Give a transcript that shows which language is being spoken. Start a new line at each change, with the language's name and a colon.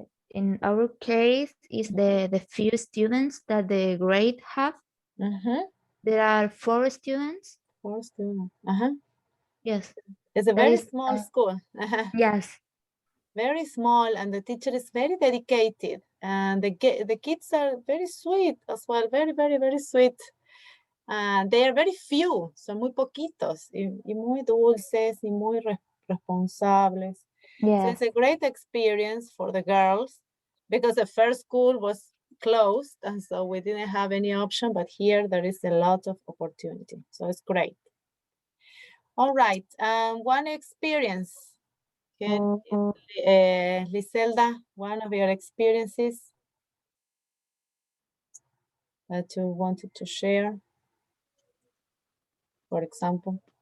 English: In our case, is the few students that the grade have. There are 4 students. 4 students. Yes. It's a very small school. Yes. Very small, and the teacher is very dedicated, and the kids are very sweet as well. Very, very, very sweet. They are very few,
Spanish: son muy poquitos, y muy dulces, y muy responsables.
English: Yeah. So it's a great experience for the girls, because the first school was closed, and so we didn't have any option, but here there is a lot of opportunity. So it's great. All right, one experience. Can Liselda, one of your experiences that you wanted to share, for example?